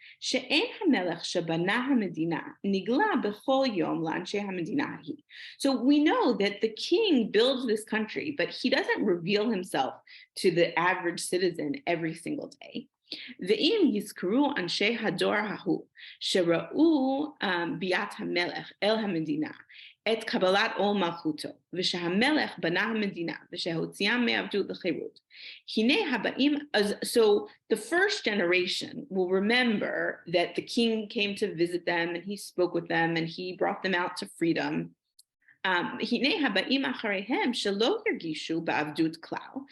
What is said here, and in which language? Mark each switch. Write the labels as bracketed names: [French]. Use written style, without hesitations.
[Hebrew] שאין המלך שבנה המדינה נגלה בכל יום לאנשי המדינה ההיא. [English] So we know that the king builds this country, but he doesn't reveal himself to the average citizen every single day. [Hebrew] ואם יזכרו אנשי הדור ההוא שראו ביאת המלך אל המדינה את קבלת עול מלכותו, ושהמלך בנה המדינה, ושהוציאם מעבדות לחירות. הנה הבאים, [English] so the first generation will remember that the king came to visit them, and he spoke with them, and he brought them out to freedom. [Hebrew] הנה הבאים אחריהם שלא הרגישו בעבדות כלל.